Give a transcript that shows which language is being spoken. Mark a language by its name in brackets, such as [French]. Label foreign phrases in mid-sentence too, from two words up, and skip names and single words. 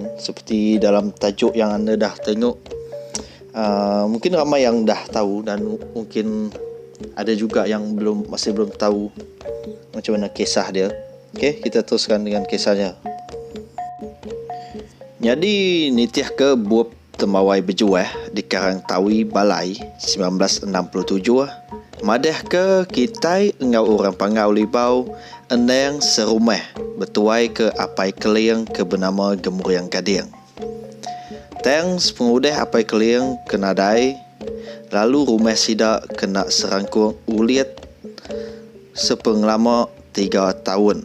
[Malay] Seperti dalam tajuk yang anda dah tengok, mungkin ramai yang dah tahu dan mungkin ada juga yang masih belum tahu macam mana kisah dia. Okey, kita teruskan dengan kisahnya. [Iban] Jadi nitiah ke buap temawai berjuah di Karang Tawi Balai 1967. Madah ke kitai engau orang pangau libau endang serumah bertuai ke apai keliang ke bernama Gemuriang Gading. Teng sepengudeh apai keliang kenadai, lalu rumah sidak kena serangkung uliat sepenglama 3 tahun.